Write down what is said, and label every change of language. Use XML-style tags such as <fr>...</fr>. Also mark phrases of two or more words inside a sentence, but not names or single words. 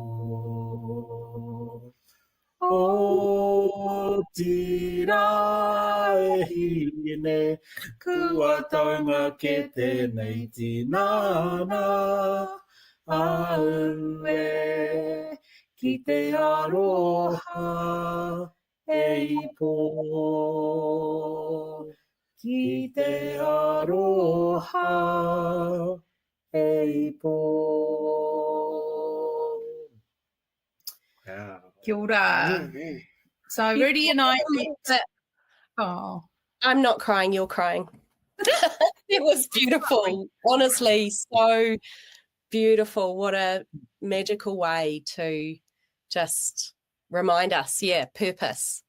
<mi>O tira e hine, kua taunga ke tēnei tinana, au e ki te aroha e ipo. Ki te aroha e ipo.</mi> <en>Wow.</en> <mi>Kia ora.</mi> <en>So Rudi and I met. Oh, I'm not crying, you're crying. It was beautiful. Honestly, so beautiful. What a magical way to just remind us, purpose.</en>